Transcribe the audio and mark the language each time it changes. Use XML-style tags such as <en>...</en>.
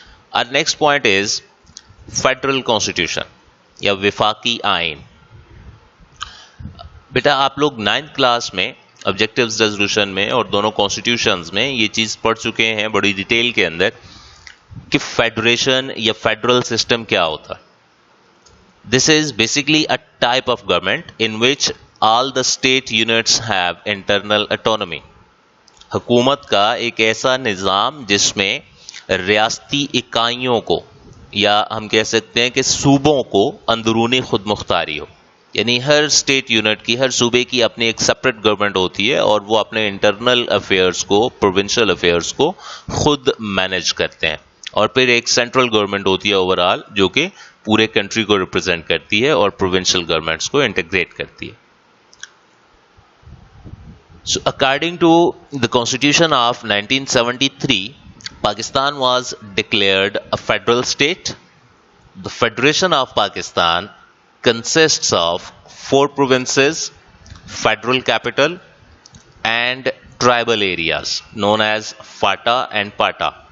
<en>اور next point is federal constitution</en> <ur>یا وفاقی آئین. بیٹا آپ لوگ 9th کلاس میں آبجیکٹیوز ریزولوشن میں اور دونوں کانسٹیٹیوشنز میں یہ چیز پڑھ چکے ہیں بڑی ڈیٹیل کے اندر کہ فیڈریشن یا فیڈرل سسٹم کیا ہوتا ہے.</ur> <en>This is basically a type of government in which all the state units have internal autonomy.</en> <ur>حکومت کا ایک ایسا نظام جس میں ریاستی اکائیوں کو یا ہم کہہ سکتے ہیں کہ صوبوں کو اندرونی خود مختاری ہو. یعنی ہر اسٹیٹ یونٹ کی، ہر صوبے کی اپنی ایک سپریٹ گورنمنٹ ہوتی ہے اور وہ اپنے انٹرنل افیئرس کو، پروونشل افیئرس کو خود مینج کرتے ہیں. اور پھر ایک سینٹرل گورنمنٹ ہوتی ہے اوور آل جو کہ پورے کنٹری کو ریپرزینٹ کرتی ہے اور پروونشل گورنمنٹس کو انٹیگریٹ کرتی ہے.</ur> <en>So according to the Constitution of 1973, Pakistan was declared a federal state. The Federation of Pakistan consists of 4 provinces, federal capital, and tribal areas known as FATA and PATA.</en>